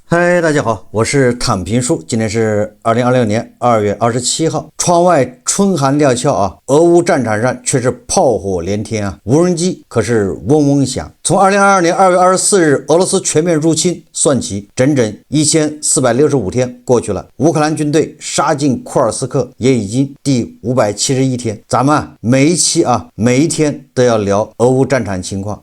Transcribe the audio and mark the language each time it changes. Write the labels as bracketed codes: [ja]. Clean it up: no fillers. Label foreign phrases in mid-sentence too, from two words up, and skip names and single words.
[zh] 嗨，大家好，我是躺平叔。今天是2026年2月27号，窗外春寒料峭啊，俄烏戰場上卻是炮火連天啊，無人機可是嗡嗡響。從2022年2月24日俄羅斯全面入侵算起，整整1465天過去了，烏克蘭軍隊殺進庫爾斯克也已經第571天。咱們每一期每一天都要聊俄烏戰場情況。